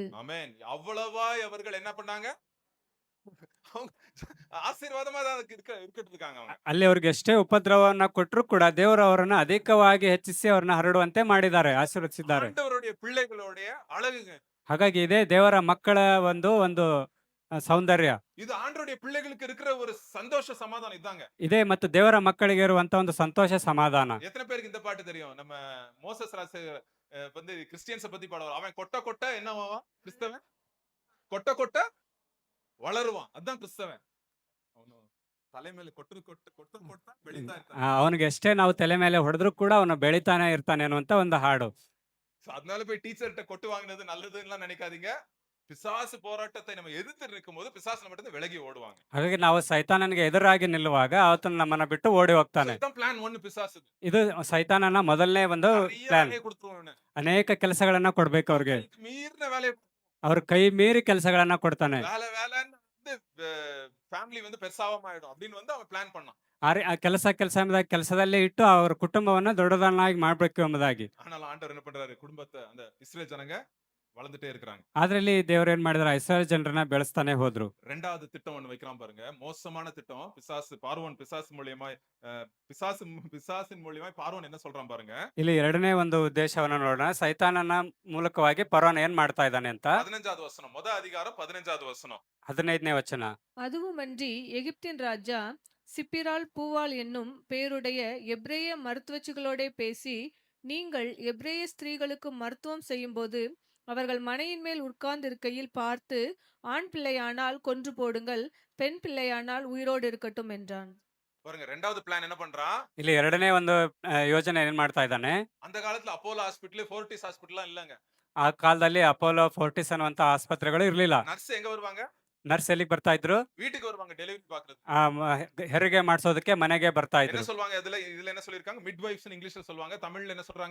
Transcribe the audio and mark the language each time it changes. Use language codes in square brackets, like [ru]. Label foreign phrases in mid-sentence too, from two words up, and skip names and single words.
[ta] ஆமென். அவ்வளவாய் அவர்கள் என்ன பண்ணாங்க? அவங்க ஆசீர்வாதமா தான் இருக்கட்டு இருக்காங்க அவங்க. [kn] ಅಲ್ಲಿ ಅವ್ರಿಗೆ ಎಷ್ಟೇ ಉಪದ್ರವವನ್ನ ಕೊಟ್ಟರು ಕೂಡ ದೇವರು ಅವರನ್ನ ಅಧಿಕವಾಗಿ ಹೆಚ್ಚಿಸಿ ಅವ್ರನ್ನ ಹರಡುವಂತೆ ಮಾಡಿದ್ದಾರೆ, ಆಶೀರ್ವದಿಸಿದ್ದಾರೆ. [ta] ஆண்டவருடைய பிள்ளைகளுடைய அழகுங்க. [kn] ಹಾಗಾಗಿ ಇದೇ ದೇವರ ಮಕ್ಕಳ ಒಂದು ಸೌಂದರ್ಯ [ta] இது ஆண்டவருடைய பிள்ளைகளுக்கு இருக்கிற ஒரு சந்தோஷ சமாதானம் இதாங்க. [kn] ಇದೆ ಮತ್ತು ದೇವರ ಮಕ್ಕಳಿಗೆ ಇರುವಂತ ಒಂದು ಸಂತೋಷ ಸಮಾಧಾನ. [ta] எத்தனை பேருக்கு இந்த பாட்டு தெரியும்? நம்ம மோசஸ் ராசு வந்து கிறிஸ்டியன்ஸ பத்தி பாடுவார். அவன் கொட்ட கொட்ட என்னவான் கிறிஸ்தவன்? கொட்ட கொட்ட வளருவான். அதான் கிறிஸ்தவன். [kn] அவನು ತಲೆ ಮೇಲೆ ಕೊಟ್ಟರು ಕೊಟ್ಟ ಬೆಳೀತಾ ಇರ್ತಾನೆ. ಅವನಿಗೆ ಎಷ್ಟೇ ನಾವು ತಲೆ ಮೇಲೆ ಹೊಡೆದ್ರು ಕೂಡ ಅವನು ಬೆಳಿತಾನೆ ಇರ್ತಾನೆ ಅನ್ನುವಂತ ಒಂದು ಹಾಡು. [ta] அதனால போய் டீச்சர்ட்ட கொட்டு வாங்குனது நல்லதுன்னு நினைக்காதீங்க. பிசாசு போராட்டத்தை நம்ம எதிர்த்து நிற்கும்போது பிசாசு நம்ம கிட்ட விலகி ஓடுவாங்க. [kn] ಹಾಗಾಗಿ ನಾವು ಸೈತಾನನಿಗೆ ಎದುರಾಗಿ ನಿಲ್ಲುವಾಗ ಆತನು ನಮ್ಮನ್ನ ಬಿಟ್ಟು ಓಡಿ ಹೋಗ್ತಾನೆ. [ta] இதான் பிளான் 1 பிசாசு. [kn] ಇದು ಸೈತಾನನ ಮೊದಲನೇ ಒಂದು ಪ್ಲಾನ್. [ta] வேலையை கொடுத்துருவான். [kn] ಅನೇಕ ಕೆಲಸಗಳನ್ನ ಕೊಡ್ಬೇಕು ಅವ್ರಿಗೆ. [ta] மீறின வேலையை [kn] ಅವ್ರ ಕೈ ಮೀರಿ ಕೆಲಸಗಳನ್ನ ಕೊಡ್ತಾನೆ. [ta] வேலைன்னு வந்து ஃபேமிலி வந்து பெருசாவாம ஆயிடும் அப்படின்னு வந்து அவன் பிளான் பண்ணான். [kn] ಆ ಕೆಲಸದಲ್ಲೇ ಇಟ್ಟು ಅವ್ರ ಕುಟುಂಬವನ್ನ ದೊಡ್ಡದನ್ನಾಗಿ ಮಾಡ್ಬೇಕು ಎಂಬುದಾಗಿ. [ta] ஆனால் ஆண்டவர் என்ன பண்றாரு? குடும்பத்தை அந்த இஸ்ரேல் ஜனங்க வளர்ந்துட்டே இருக்காங்க. [kn] ಆದ್ರಲ್ಲಿ ದೇವರು ಏನ್ ಮಾಡಿದ್ರು, ಇಸ್ರಾಯೇಲ್ ಜನರನ್ನ ಬೆಳೆಸ್ತಾನೆ ಹೋದ್ರು. [ta] ரெண்டாவது திட்டம் ஒண்ணு வைக்கிறான் பாருங்க. மோசமான திட்டம். பார்வோன் பிசாசு மூலியமா பிசாசின் மூலியமா பார்வோன் என்ன சொல்றான் பாருங்க. [kn] ಇಲ್ಲಿ ಎರಡನೇ ಒಂದು ಉದ್ದೇಶವನ್ನ ನೋಡೋಣ. ಸೈತಾನನ ಮೂಲಕವಾಗಿ ಫರೋನ ಏನ್ ಮಾಡ್ತಾ ಇದ್ದಾನೆ ಅಂತ. [ta] 15வது வசனம். அதிகாரம் 15வது வசனம். [kn] 15ನೇ ವಚನ. [ta] அதுவுமன்றி எகிப்தின் ராஜா சிப்பிரால் பூவால் என்னும் பேருடைய எபிரேய மருத்துவச்சிகளோடே பேசி, நீங்கள் எபிரேய ஸ்திரீகளுக்கு மருத்துவம் செய்யும்போது அவர்கள் மனையின் மேல் உட்கார்ந்திருக்கையில் பார்த்து, ஆண் பிள்ளையானால் கொன்று போடுங்கள், பெண் பிள்ளையானால் உயிரோடு இருக்கட்டும் என்றான். பாருங்க, ரெண்டாவது பிளான் என்ன பண்றான்? [kn] ಇಲ್ಲಿ ಎರಡನೇ ಒಂದು ಯೋಜನೆ ಏನ್ ಮಾಡ್ತಾ ಇದ್ದಾನೆ. [ta] அந்த காலத்துல அப்போலோ ஹாஸ்பிடல், ஃபோர்டிஸ் ஹாஸ்பிடல்லாம் இல்லங்க. [kn] ಆ ಕಾಲದಲ್ಲಿ ಅಪೋಲೋ, ಫೋರ್ಟಿಸ್ ಅನ್ನುವಂತ ಆಸ್ಪತ್ರೆಗಳು ಇರ್ಲಿಲ್ಲ. [ta] ನರ್ಸ್ ಎங்க வருவாங்க? [kn] ನರ್ಸ್ ಎಲ್ಲಿಗೆ ಬರ್ತಾ ಇದ್ರು? [ta] வீட்டுக்கு வருவாங்க டெலிவரி பாக்குறது. [kn] ಹೆರಿಗೆ ಮಾಡಿಸೋದಕ್ಕೆ ಮನೆಗೆ ಬರ್ತಾ [ta] என்ன [kn] ಇದ್ರು. [ta] சொல்வாங்க? இதுல என்ன சொல்லிருக்காங்க? மிட்வைஃப்ஸ் இங்கிலீஷ்ல சொல்வாங்க. தமிழ்ல என்ன சொல்றாங்க?